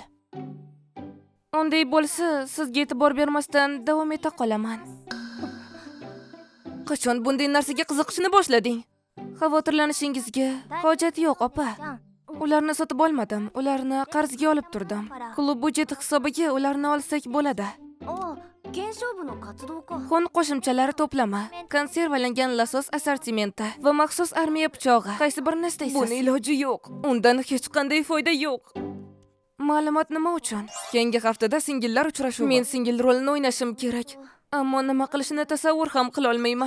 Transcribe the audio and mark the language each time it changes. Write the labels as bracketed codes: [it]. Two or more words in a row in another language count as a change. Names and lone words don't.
[uz] Unday bo'lsa, sizga e'tibor bermasdan davom eta qolaman. Qachon bunday narsaga qiziqishni boshlading? Xavotirlanishingizga hojat yo'q, opa. Ularni sotib olmadim, ularni qarzga olib turdim. Klub budjeti hisobiga ularni olsak bo'ladi. [ja] 検証部の活動か [uz] Xon qo'shimchalari to'plama, konservalangan lasos assortimenti va maxsus armiya pichog'i. Qaysi birini istaysiz? Buni iloji yo'q. Undan hech qanday foyda yo'q. Ma'lumot nima uchun? Keyingi haftada singillar uchrashuvi. Men singil rolini o'ynashim kerak. Ammo nima qilishni tasavvur ham qila olmayman.